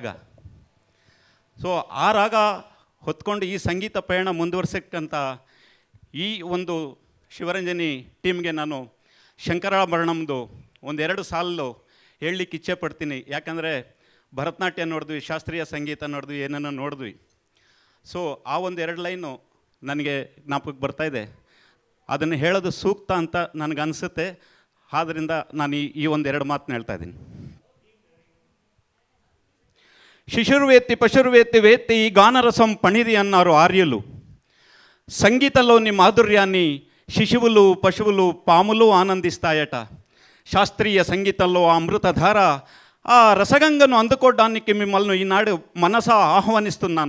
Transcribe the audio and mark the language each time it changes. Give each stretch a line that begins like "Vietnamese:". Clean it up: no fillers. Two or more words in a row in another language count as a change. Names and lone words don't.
Kannada: ಸೊ ಆ ರಾಗ ಹೊತ್ಕೊಂಡು ಈ ಸಂಗೀತ ಪಯಣ ಮುಂದುವರ್ಸಕ್ಕಂಥ ಈ ಒಂದು ಶಿವರಂಜನಿ ಟೀಮ್ಗೆ ನಾನು ಶಂಕರಾಭರಣಮ್ದು 1-2 ಸಾಲು ಹೇಳಲಿಕ್ಕೆ ಇಚ್ಛೆ ಪಡ್ತೀನಿ. ಯಾಕಂದರೆ ಭರತನಾಟ್ಯ ನೋಡಿದ್ವಿ, ಶಾಸ್ತ್ರೀಯ ಸಂಗೀತ ನೋಡಿದ್ವಿ, ಏನನ್ನ ನೋಡಿದ್ವಿ. ಸೊ ಆ 1-2 ಲೈನು ನನಗೆ ಜ್ಞಾಪಕಕ್ಕೆ ಬರ್ತಾಯಿದೆ. ಅದನ್ನು ಹೇಳೋದು ಸೂಕ್ತ ಅಂತ ನನಗನ್ಸುತ್ತೆ. ಆದ್ದರಿಂದ ನಾನು ಈ 1-2 ಮಾತನ್ನ ಹೇಳ್ತಾ ಇದ್ದೀನಿ.
Sanskrit: శిశుర్వేత్తి పశుర్వేత్తి వేత్తి ఈ గానరసం పణిది
Telugu: అన్నారు ఆర్యులు. సంగీతంలోని మాధుర్యాన్ని శిశువులు, పశువులు, పాములు ఆనందిస్తాయట. శాస్త్రీయ సంగీతంలో ఆ అమృతధార, ఆ రసగంగను అందుకోవడానికి మిమ్మల్ని ఈనాడు మనసా ఆహ్వానిస్తున్నాను.